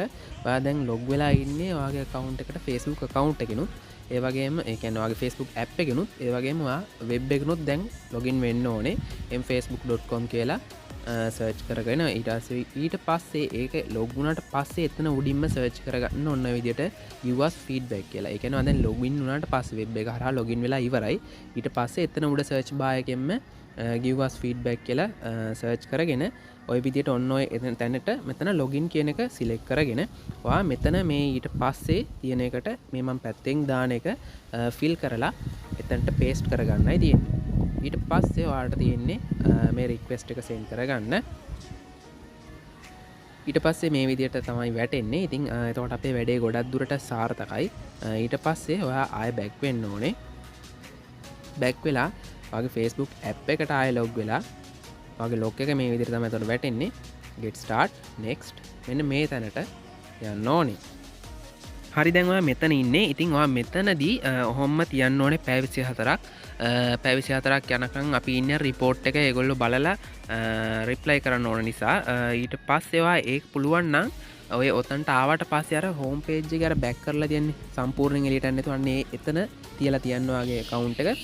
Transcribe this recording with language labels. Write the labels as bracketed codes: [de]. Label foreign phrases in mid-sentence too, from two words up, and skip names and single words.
[si] ඔයා දැන් log වෙලා ඉන්නේ ඔයාගේ account එකට Facebook account එකකිනුත් ඒ වගේම ඒ කියන්නේ ඔයාගේ Facebook app එකකිනුත් ඒ වගේම ඔයා web එකකිනුත් දැන් login වෙන්න ඕනේ mfacebook.com කියලා සර්ච් කරගෙන ඊට පස්සේ ඒක ලොග් වුණාට පස්සේ එතන උඩින්ම සර්ච් කරගන්න ඔන්න ඔය විදිහට [en] give us feedback [si] කියලා. ඒ කියන්නේ දැන් login වුණාට පස්සේ වෙබ් එක හරහා login වෙලා ඉවරයි. ඊට පස්සේ එතන උඩ [en] search bar [si] එකෙන්ම [en] give us feedback [si] කියලා සර්ච් කරගෙන ඔය විදිහට ඔන්න ඔය තැනට මෙතන login කියන එක select කරගෙන ඔයා මෙතන මේ ඊට පස්සේ තියෙන එකට මේ මම පැත්තෙන් දාන එක fill කරලා එතනට paste කරගන්නයි තියෙන්නේ. ඊට පස්සේ ඔයාලට තියෙන්නේ මේ රික්වෙස්ට් එක සෙන්ඩ් කරගන්න. ඊට පස්සේ මේ විදිහට තමයි වැටෙන්නේ. ඉතින් එතකොට අපේ වැඩේ ගොඩක් දුරට සාර්ථකයි. ඊට පස්සේ ඔයා ආයෙ බෑක් වෙන්න ඕනේ. බෑක් වෙලා ඔයාගේ Facebook app එකට ආයෙ log වෙලා ඔයාගේ log එක මේ විදිහට තමයි එතකොට වැටෙන්නේ. [en] get start next [si] මෙන්න මේ තැනට යන්න ඕනේ. හරි දැන් ඔයා මෙතන ඉන්නේ. ඉතින් ඔයා මෙතනදී ඔහොම තියන්න ඕනේ පැය 24ක්. පැය 24ක් යනකම් අපි ඉන්නේ report එක ඒගොල්ලෝ බලලා reply කරන්න ඕන නිසා ඊට පස්සේ ඔයා ඒක පුළුවන් නම් ඔය ඔතනට ආවට පස්සේ අර [en] home page [si] එක අර back කරලා තියන්නේ සම්පූර්ණයෙන් එළියට යන්න නැතුව අන්නේ එතන තියලා තියන්න ඔයාගේ account එක.